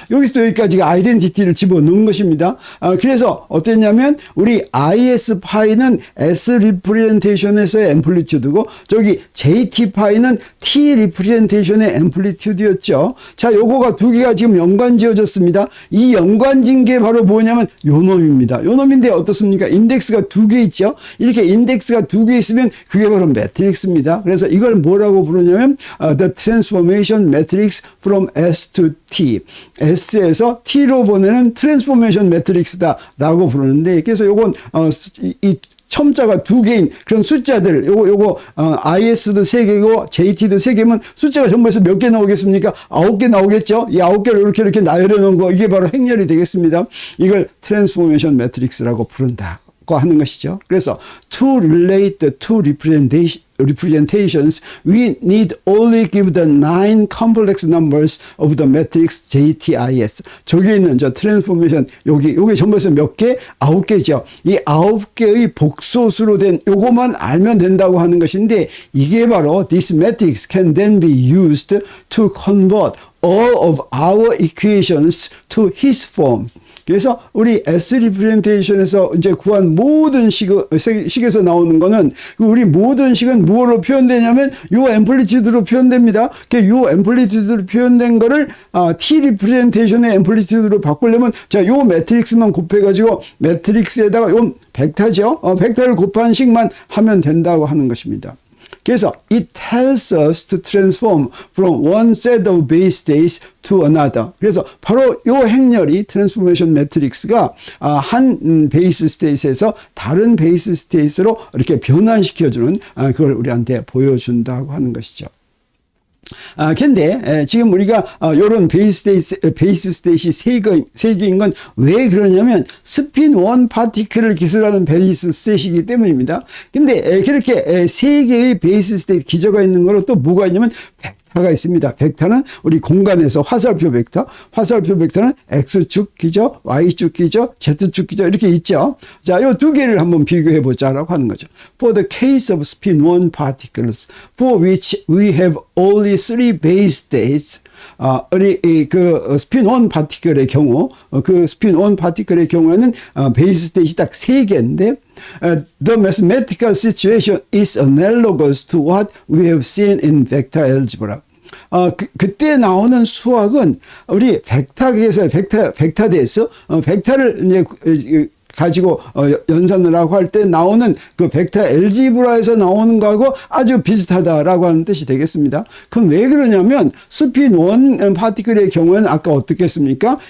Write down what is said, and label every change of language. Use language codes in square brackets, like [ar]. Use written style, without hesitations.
[ko] 여기서 여기까지가 아이덴티티를 집어넣은 것입니다. 그래서 어땠냐면 우리 IS 파이는 S 리프레젠테이션에서의 앰플리튜드고 저기 JT 파이는 T 리프레젠테이션의 앰플리튜드였죠. 자, 요거가 두 개가 지금 연관 지어졌습니다. 이 연관진 게 바로 뭐냐면 요 놈입니다. 요 놈인데 어떻습니까? 인덱스가 두 개 있죠. 이렇게 인덱스가 두 개 있으면 그게 바로 매트릭스입니다. 그래서 이걸 뭐라고 부르냐면 [en] the transformation matrix from S to T. [ko] S에서 T로 보내는 트랜스포메이션 매트릭스다라고 부르는데 그래서 요건 이 첨자가 두 개인 그런 숫자들 요거 IS도 3개고 JT도 3개면 숫자가 전부 해서 몇 개 나오겠습니까? 9개 나오겠죠? 이 9개를 이렇게 나열해 놓은 거 이게 바로 행렬이 되겠습니다. 이걸 트랜스포메이션 매트릭스라고 부른다고 하는 것이죠. 그래서 [en] to relate the two representations, we need only give the 9 complex numbers of the matrix JTIS. [ko] 저기 있는 저 트랜스포메이션 여기 전부 해서 몇 개? 9개죠. 이 9개의 복소수로 된 요거만 알면 된다고 하는 것인데 이게 바로 [en] this matrix can then be used to convert all of our equations to his form. [ko] 그래서 우리 S 리프레젠테이션에서 이제 구한 모든 식에서 나오는 거는 우리 모든 식은 무엇으로 표현되냐면 요 앰플리튜드로 표현됩니다. 요 앰플리튜드로 표현된 거를 T 리프레젠테이션의 앰플리튜드로 바꾸려면 자, 요 매트릭스만 곱해가지고 매트릭스에다가 요 벡터죠. 벡터를 곱한 식만 하면 된다고 하는 것입니다. 그래서 [en] it tells us to transform from one set of base states to another. [ko] 그래서 바로 이 행렬이 트랜스포메이션 매트릭스가 한 베이스 스테이트에서 다른 베이스 스테이트로 이렇게 변환시켜주는 그걸 우리한테 보여준다고 하는 것이죠. 근데 지금 우리가 요런 베이스 스테이시 세 개인 건 왜 그러냐면 스핀 원 파티클을 기술하는 베이스 스테이시이기 때문입니다. 근데 그렇게 세 개의 베이스 스테이트 기저가 있는 거로 또 뭐가 있냐면 벡터가 있습니다. 벡터는 우리 공간에서 화살표 벡터는 X축 기저, Y축 기저, Z축 기저 이렇게 있죠. 자, 요 두 개를 한번 비교해 보자라고 하는 거죠. [en] For the case of spin 1 particles for which we have only 3 base states, [ko] 우리 그 스핀 1 파티클의 경우, 그 스핀 1 파티클의 경우에는 베이스 스테이시 딱 3개인데 [en] the mathematical situation is analogous to what we have seen in vector algebra. [ko] 그때 나오는 수학은 우리 벡터에서 벡터대에서 벡터를 이제 가지고 연산을 하고 할 때 나오는 그 벡터 엘지브라에서 나오는 거하고 아주 비슷하다라고 하는 뜻이 되겠습니다. 그럼 왜 그러냐면 스핀 1 파티클의 경우에는 아까 어떻게 했습니까?